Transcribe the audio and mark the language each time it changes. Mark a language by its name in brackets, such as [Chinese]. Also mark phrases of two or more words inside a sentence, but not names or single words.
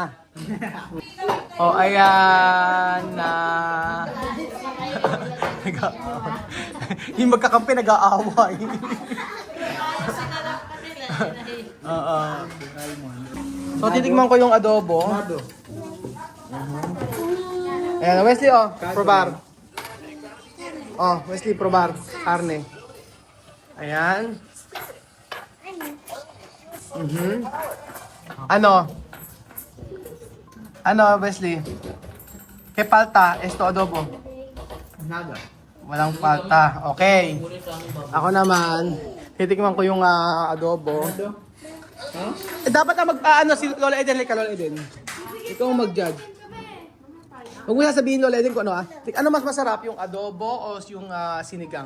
[Filipino] Oh, ayan na. Yung magkakampi nag-aaway. Oo. So, titikman ko yung adobo. Ayan, Wesley, oh, probar. Oh, Wesley, probar. Karne. Ayan. Ano? Ano, [Spanish] Wesley? Que palta? Esto adobo? Nada. [Filipino] Walang palta. Okay. Ako naman, titikman ko yung adobo. Dapat na mag-ano si Lola Eden, like Lola Eden. Ikaw ang mag-judge. Huwag mo sasabihin, Lola Eden, kung ano ano mas masarap, yung adobo o yung sinigang?